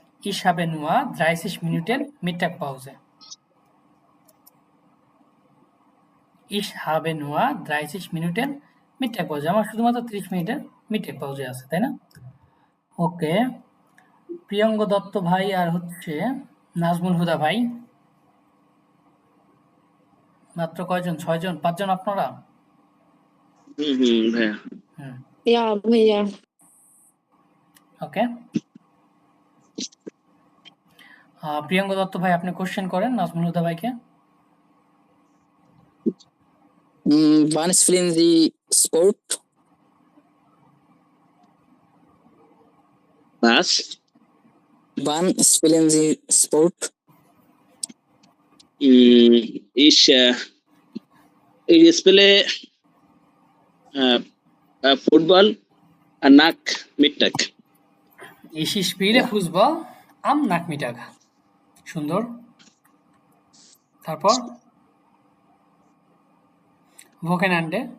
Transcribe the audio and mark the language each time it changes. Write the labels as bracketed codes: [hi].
[de] Ich habe nur 30 Minuten Mittagpause. Ich habe nur 30 Minuten Mittagpause. [bn] আমার শুধুমাত্র 30 মিনিটের মিডটেক পাউজে আছে, তাই না? ওকে, প্রিয়ঙ্গ দত্ত ভাই আর হচ্ছে নাজমুল হুদা ভাই, মাত্র কয়জন? 6 জন, 5 জন আপনারা? ভাইয়া। ইয়া ভাইয়া। ওকে, প্রিয়ঙ্গ দত্ত ভাই আপনি কোশ্চেন করেন নাজমুল হুদা ভাইকে। [de] Wann spielen Sie Sport? Was? Wann spielen Sie Sport? Ich spiele Football nach Mittag. Ich spiele Fußball am Nachmittag. [bn] সুন্দর। তারপর Wochenende.